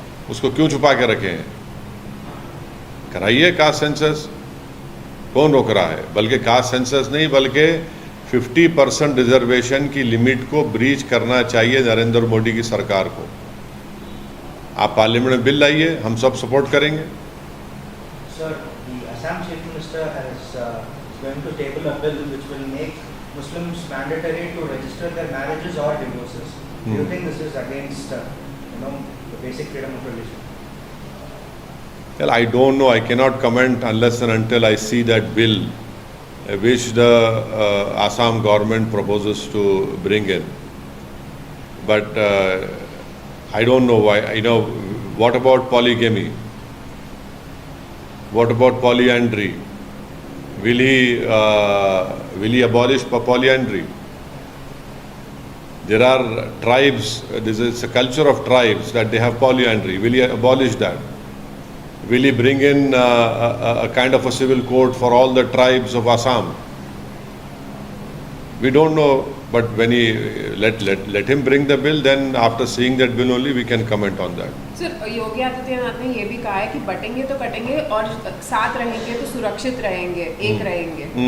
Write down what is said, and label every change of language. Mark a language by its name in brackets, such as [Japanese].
[Hindi] उसको क्यों छुपा के रखे हैं? कराइए कास्ट सेंसस, कौन रोक रहा है? बल्कि कास्ट सेंसस नहीं, बल्कि 50% रिजर्वेशन की लिमिट को ब्रीच करना चाहिए नरेंद्र मोदी की सरकार को। आप पार्लियामेंट में बिल लाइए, हम सब सपोर्ट करेंगे। [English] Sir, the Assam Chief Minister is going to table a bill which will make Muslims mandatory to register their marriages or divorces. Do you think this is against, the basic freedom of religion? Well, I don't know. I cannot comment unless and until I see that bill which the Assam government proposes to bring in. But I don't know why. What about polygamy? What about polyandry? Will he abolish polyandry? There are tribes. This is a culture of tribes that they have polyandry. Will he abolish that? Will he bring in a kind of a civil code for all the tribes of Assam? We don't know, but when he let him bring the bill, then after seeing that bill only we can comment on that. [Hindi] Sir, Yogi Adityanath ने ये भी कहा है कि बटेंगे तो कटेंगे और साथ रहेंगे तो सुरक्षित रहेंगे, एक रहेंगे।